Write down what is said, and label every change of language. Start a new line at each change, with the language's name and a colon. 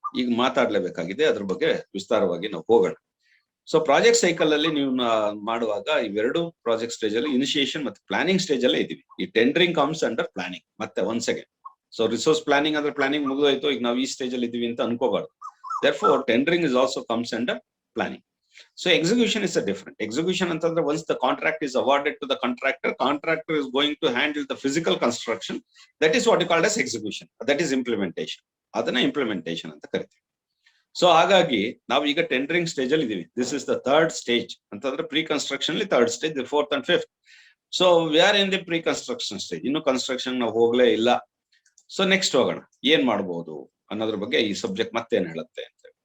Kannada: ಈಗ ಮಾತಾಡ್ಲೇಬೇಕಾಗಿದೆ, ಅದ್ರ ಬಗ್ಗೆ ವಿಸ್ತಾರವಾಗಿ ನಾವು ಹೋಗೋಣ. ಸೊ ಪ್ರಾಜೆಕ್ಟ್ ಸೈಕಲ್ ಅಲ್ಲಿ ನೀವು ಮಾಡುವಾಗ ಇವೆರಡು ಪ್ರಾಜೆಕ್ಟ್ ಸ್ಟೇಜ್ ಅಲ್ಲಿ ಇನಿಷಿಯೇಷನ್ ಮತ್ತೆ ಪ್ಲಾನಿಂಗ್ ಸ್ಟೇಜ್ ಅಲ್ಲೇ ಇದೀವಿ. ಈ
English: Tendering comes under planning.
Kannada: ಮತ್ತೆ once again, so resource planning ಅಂದ್ರೆ ಪ್ಲಾನಿಂಗ್ ಮುಗಿದೋಯ್ತು, ಈಗ ನಾವು ಈ ಸ್ಟೇಜ್ ಅಲ್ಲಿ ಇದೀವಿ ಅಂತ ಅನ್ಕೋಬಾರ್ದು.
English: therefore tendering is also comes under planning. So execution is a different. Execution ಅಂತಂದ್ರೆ once the contract is awarded to the contractor is going to handle the physical construction. That is what you call as execution. That is implementation.
Kannada: ಅದನ್ನ implementation ಅಂತ ಕರಿತೀವಿ. So ಹಾಗಾಗಿ ನಾವು ಈಗ tendering stage ಅಲ್ಲಿ ಇದೀವಿ.
English: This is the third stage ಅಂತಂದ್ರೆ pre construction ಅಲ್ಲಿ third stage, fourth and fifth. So we are in the pre construction stage.
Kannada: ಇನ್ನು ಕನ್ಸ್ಟ್ರಕ್ಷನ್ ನಾವು ಹೋಗ್ಲೇ ಇಲ್ಲ. ಸೊ ನೆಕ್ಸ್ಟ್ ಹೋಗೋಣ, ಏನ್ ಮಾಡ್ಬೋದು ಅನ್ನೋದ್ರ ಬಗ್ಗೆ ಈ ಸಬ್ಜೆಕ್ಟ್ ಮತ್ತೇನ್ ಹೇಳುತ್ತೆ ಅಂತ.